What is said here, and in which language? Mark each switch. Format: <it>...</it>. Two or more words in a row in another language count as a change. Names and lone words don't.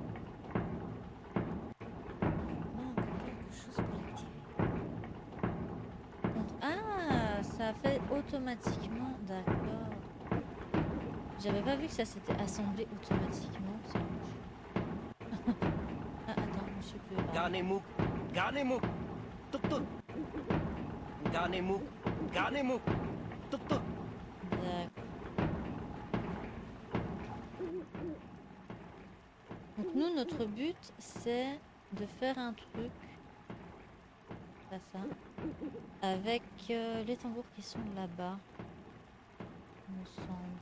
<fr>Il manque quelque chose pour l'activer. Ah, ça fait automatiquement. D'accord. J'avais pas vu que ça s'était assemblé automatiquement. C'est louche. Ah, attends, monsieur peut parler. Ganemuk, Ganemuk, tuk tuk. Ganemuk, Ganemuk, tuk tuk. D'accord. Donc nous, notre but, c'est de faire un truc, pas ça, avec les tambours qui sont là-bas, il me semble.</fr>